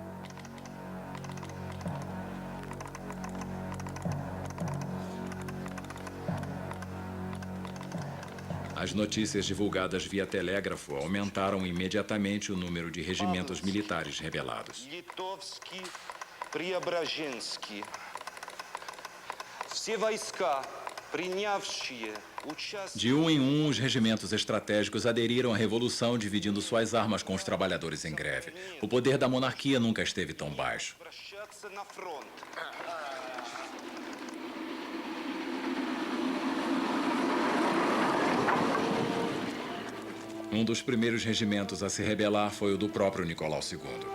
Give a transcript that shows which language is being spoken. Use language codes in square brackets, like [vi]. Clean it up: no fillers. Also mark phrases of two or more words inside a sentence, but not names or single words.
[pt] As notícias divulgadas via telégrafo aumentaram imediatamente o número de regimentos militares rebelados. [ru] Преображенский. Все войска, принявшие участие... [pt] De um em um, os regimentos estratégicos aderiram à revolução, dividindo suas armas com os trabalhadores em greve. O poder da monarquia nunca esteve tão baixo. Um dos primeiros regimentos a se rebelar foi o do próprio Nicolau II.